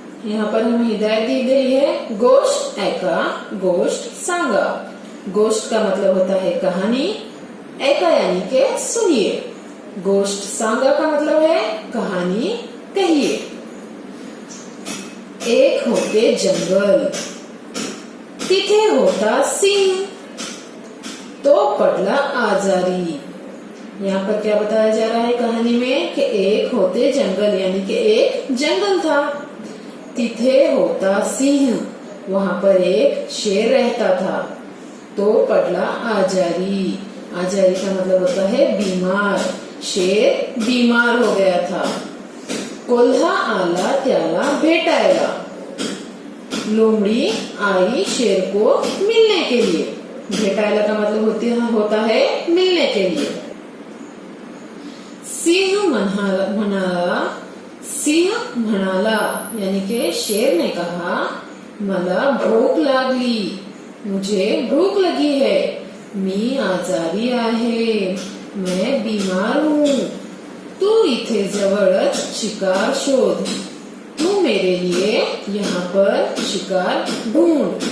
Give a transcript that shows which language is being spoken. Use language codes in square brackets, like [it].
[hi] यहाँ पर हमें हिदायत दी गई है, [mr] गोष्ट ऐका, गोष्ट सांगा। [hi] गोष्ट का मतलब होता है कहानी, ऐका यानी के सुनिए। [mr] गोष्ट सांगा [hi] का मतलब है कहानी कहिए। [mr] एक होते जंगल, तिथे होता सिंह, तो पडला आजारी। [hi] यहाँ पर क्या बताया जा रहा है कहानी में कि [mr] एक होते जंगल [hi] यानी कि एक जंगल था, [mr] तिथे होता सिंह, [hi] वहाँ पर एक शेर रहता था, [mr] तो पडला आजारी। [hi] आजारी का मतलब होता है बीमार। शेर बीमार हो गया था। [mr] कोल्हा आला त्याला भेटायला। [hi] लोमड़ी आई शेर को मिलने के लिए। भेटायला का मतलब होता है मिलने के लिए। [mr] सिंह म्हणाला, सिंह म्हणाला [hi] यानी के शेर ने कहा, [mr] मला भूख लागली, [hi] मुझे भूख लगी है, [mr] मी आजारी आहे, [hi] मैं बीमार हूँ, [mr] तू इथे जवळच शिकार शोध, [hi] तू मेरे लिए यहाँ पर शिकार ढूंढ।